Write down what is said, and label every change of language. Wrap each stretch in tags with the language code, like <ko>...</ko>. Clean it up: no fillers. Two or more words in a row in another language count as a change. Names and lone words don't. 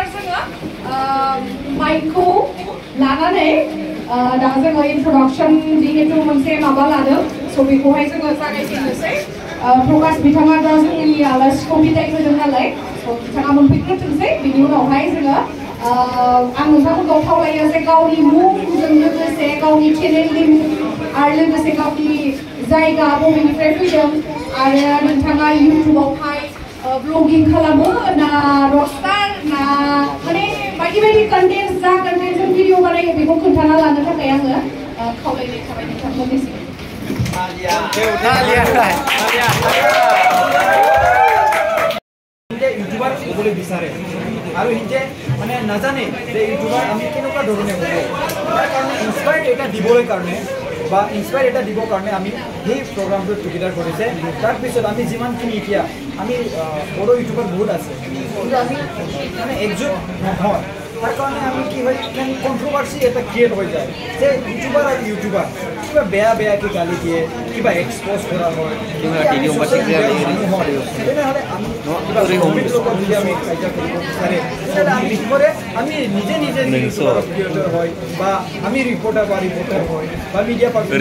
<brx>जोङो माइकखौ लानानै दा जोङो इन्ट्रडाक्सन जिहेतु मोनसे माबा लादों स' बेखौहाय जोङो जागायजेननोसै प्रकाश बिथाङा दा जोंनि आलासिखौ बिदाय होदों नालाय स' बिथाङा मोनफैग्रोथोंसै बिनि उनावहाय जोङो आं नोंथांमोनखौ खावलायो जे गावनि मुंजों लोगोसे गावनि चेनेलनि मुं आरो लोगोसे गावनि जायगा बबेनिफ्राय फैदों आरो नोंथाङा इउटुबावहाय ब्लगिं खालामो ना रकस्टार ना माने बायदि बायदि कन्टेन्ट जा</brx> <en>content video</en> <brx>बानायो बेखौ खोन्थाना लानो थाखाय आङो खावलायनाय थाबाय नोंथांमोननिसिम</brx> <as>ইউটিউবার হবলৈ বিচাৰে আৰু হিতে মানে নাজানে যে ইউটিউবার আমি কেনেকুৱা ধৰণে হ'ব তাৰ কাৰণে ইনস্পায়াৰ এটা দিবলৈ কাৰণে বা ইনস্পায়াৰ এটা দিবৰ কাৰণে আমি সেই প্ৰগ্ৰামটো টুগেদাৰ কৰিছে তাৰপিছত আমি যিমানখিনি এতিয়া আমি বড়ো ইউটিউবাৰ বহুত আছে কিন্তু আমি মানে একজুট নহয় তাৰ কাৰণে আমি কি হয় কন্ট্ৰভাৰ্সি এটা ক্ৰিয়েট হৈ যায় যে ইউটিউবাৰ আৰু ইউটিউবাৰ কিবা বেয়াকৈ গালি দিয়ে কিবা এক্সপ'জ কৰা হয় তেনেহ'লে আমি যদি আমি কাৰ্য কৰিব বিচাৰে তেতিয়াহ'লে আমি বিশেষৰে আমি নিজে ক্ৰিয়েটৰ হয় বা আমি ৰিপৰ্টাৰ হয় বা মিডিয়া</as>